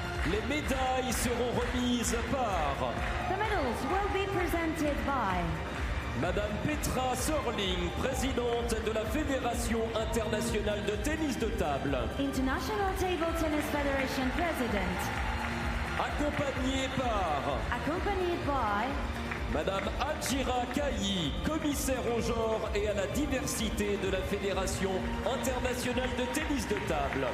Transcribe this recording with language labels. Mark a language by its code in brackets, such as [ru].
[fr] Les médailles seront remises par [en] The medals will be presented by [fr] Madame Petra Sorling, présidente de la Fédération internationale de tennis de table, [en] International Table Tennis Federation President, [fr] accompagnée par [en] accompanied by [fr] Madame Adjira Kayi, commissaire au genre et à la diversité de la Fédération internationale de tennis de table.